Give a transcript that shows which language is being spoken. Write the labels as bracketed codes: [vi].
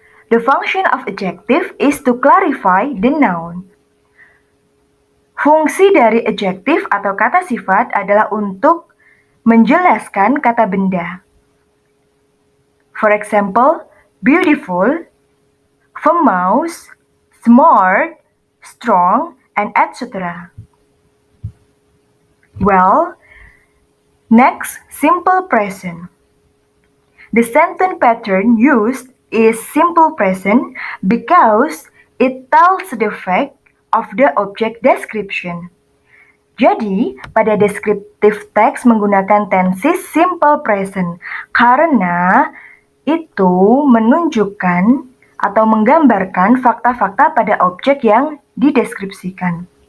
[en] The function of adjective is to clarify the noun. [id] Fungsi dari adjective atau kata sifat adalah untuk menjelaskan kata benda. [en] For example, beautiful, famous, smart, strong, and etc. Well, next, simple present. The sentence pattern used is simple present because it tells the fact of the object description. [id] Jadi, pada descriptive text menggunakan tenses simple present karena itu menunjukkan atau menggambarkan fakta-fakta pada objek yang dideskripsikan.